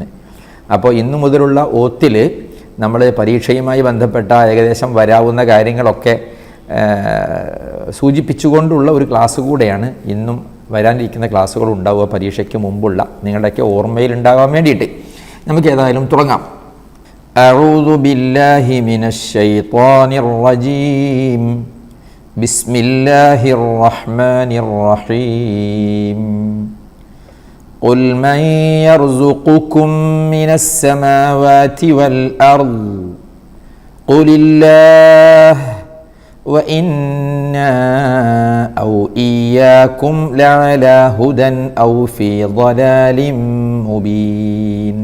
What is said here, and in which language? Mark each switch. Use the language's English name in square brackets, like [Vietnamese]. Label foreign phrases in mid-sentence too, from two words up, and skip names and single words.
[Malayalam] അപ്പോൾ ഇന്നു മുതലുള്ള ഓത്തിൽ നമ്മൾ പരീക്ഷയുമായി ബന്ധപ്പെട്ട ഏകദേശം വരാവുന്ന കാര്യങ്ങളൊക്കെ സൂചിപ്പിച്ചുകൊണ്ടുള്ള ഒരു ക്ലാസ് കൂടെയാണ് ഇന്നും വരാനിരിക്കുന്ന ക്ലാസ്സുകൾ ഉണ്ടാവുക. പരീക്ഷയ്ക്ക് മുമ്പുള്ള നിങ്ങളുടെയൊക്കെ ഓർമ്മയിൽ ഉണ്ടാകാൻ വേണ്ടിയിട്ട് നമുക്ക് ഏതായാലും തുടങ്ങാം. [Arabic] أعوذ بالله من الشيطان الرجيم. بسم الله الرحمن الرحيم. قل من يرزقكم من السماوات والأرض قل الله وإنا أو إياكم لعلى هدى أو في ضلال مبين.